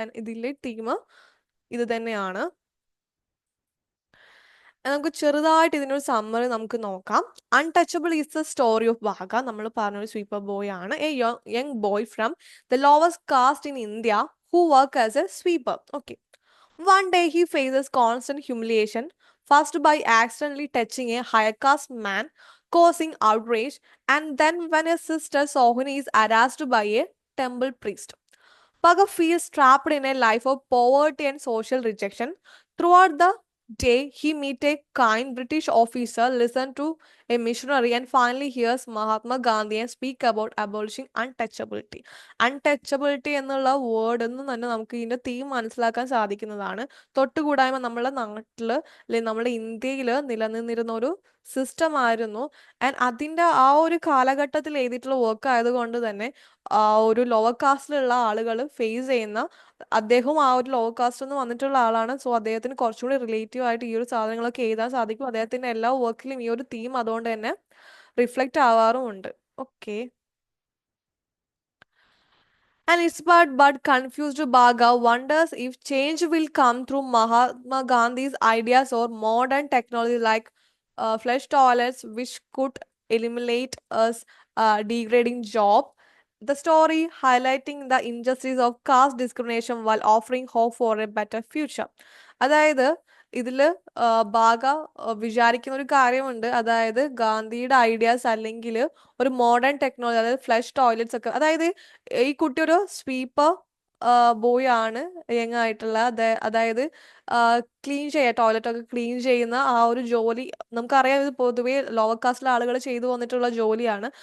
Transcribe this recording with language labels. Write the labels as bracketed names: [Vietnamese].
[Malayalam] And ഇതിലെ theme ഇത് തന്നെയാണ്. നമുക്ക് ചെറുതായിട്ട് ഇതിനൊരു സമ്മറി നമുക്ക് നോക്കാം. [English] Untouchable is the story of Bakha. [Malayalam] നമ്മൾ പറഞ്ഞൊരു സ്വീപ്പർ ബോയ് ആണ്, [English] A young boy from the lowest caste in India who work as a sweeper. Okay, one day he faces constant humiliation, first by accidentally touching a higher caste man, causing outrage, and then when his sister Sohini is harassed by a temple priest. Bhagat feels trapped in a life of poverty and social rejection. Throughout the day, he meets a kind British officer, listens to a missionary, and finally hears Mahatma Gandhi and speak about abolishing untouchability. [Malayalam] Untouchability എന്നുള്ള word എന്ന് തന്നെ നമുക്ക് ഇതിന്റെ theme മനസ്സിലാക്കാൻ സാധിക്കുന്നതാണ്. തൊട്ടുകൂടായ്മ നമ്മുടെ നാട്ടിൽ അല്ലെങ്കിൽ നമ്മുടെ ഇന്ത്യയിൽ നിലനിന്നിരുന്ന ഒരു സിസ്റ്റം ആയിരുന്നു. ആൻഡ് അതിൻ്റെ ആ ഒരു കാലഘട്ടത്തിൽ എഴുതിയിട്ടുള്ള വർക്ക് ആയതുകൊണ്ട് തന്നെ ഒരു ലോവർ കാസ്റ്റിലുള്ള ആളുകൾ ഫേസ് ചെയ്യുന്ന, അദ്ദേഹം ആ ഒരു ലോവർ കാസ്റ്റ് നിന്ന് വന്നിട്ടുള്ള ആളാണ്. സോ അദ്ദേഹത്തിന് കുറച്ചുകൂടി റിലേറ്റീവ് ആയിട്ട് ഈ ഒരു സാധനങ്ങളൊക്കെ എഴുതാൻ സാധിക്കും. അദ്ദേഹത്തിന്റെ എല്ലാ വർക്കിലും ഈ ഒരു തീം അതുകൊണ്ട് തന്നെ reflect ആവാറുമുണ്ട്. Okay. [English] And inspired but confused Bhaga wonders if change will come through Mahatma Gandhi's ideas or modern technology like flush toilets, which could eliminate us degrading job. The story highlighting the injustice of caste discrimination while offering hope for a better future. [Malayalam] അതായത് ഇതില് ബാഗ വിചാരിക്കുന്ന ഒരു കാര്യമുണ്ട്. അതായത് ഗാന്ധിയുടെ ideas അല്ലെങ്കിൽ ഒരു modern technology, അതായത് ഫ്ലഷ് ടോയ്ലറ്റ്സ് ഒക്കെ. അതായത് ഈ കുട്ടി ഒരു സ്വീപ്പർ ബോയ് ആണ്, യങ് ആയിട്ടുള്ള. അതായത് ക്ലീൻ ചെയ്യുക, ടോയ്ലറ്റ് ഒക്കെ ക്ലീൻ ചെയ്യുന്ന ആ ഒരു ജോലി നമുക്കറിയാം, ഇത് പൊതുവേ ലോവർ കാസ്റ്റിലെ ആളുകൾ ചെയ്തു വന്നിട്ടുള്ള ജോലിയാണ്.